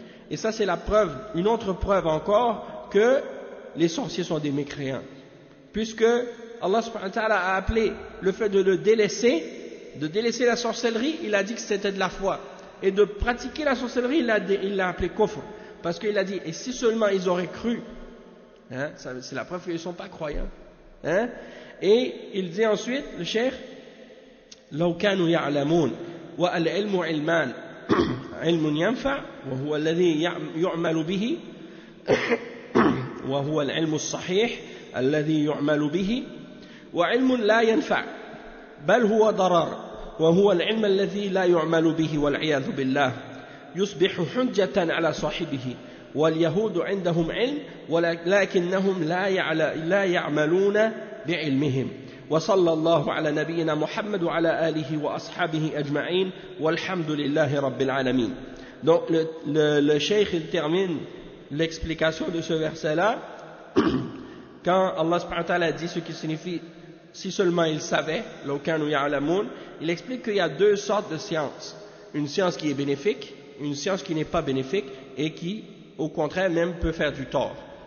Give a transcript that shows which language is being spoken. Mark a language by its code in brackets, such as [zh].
[fr] Et ça c'est la preuve, une autre preuve encore que les sorciers sont des mécréants, puisque Allah subhanahu wa ta'ala a appelé le fait de délaisser la sorcellerie, il a dit que c'était de la foi, et de pratiquer la sorcellerie il l'a appelé kufr, parce qu'il a dit et si seulement ils auraient cru, hein, c'est la preuve qu'ils ne sont pas croyants, hein. Et il dit ensuite le cheikh [ar] law kanu ya'lamun wa al-ilmu ilman علم ينفع وهو الذي يعمل به وهو العلم الصحيح الذي يعمل به وعلم لا ينفع بل هو ضرر وهو العلم الذي لا يعمل به والعياذ بالله يصبح حجة على صاحبه واليهود عندهم علم ولكنهم لا يعملون بعلمهم وصلى الله على نبينا محمد وعلى آله وأصحابه أجمعين والحمد لله رب العالمين. [fr] Donc le cheikh il termine l'explication de ce verset-là quand Allah subhanahu wa ta'ala dit ce qui signifie si seulement ils savaient, il explique qu'il y a deux sortes de sciences. Une science qui est bénéfique, une science qui n'est pas bénéfique et qui, au contraire, même peut faire du tort.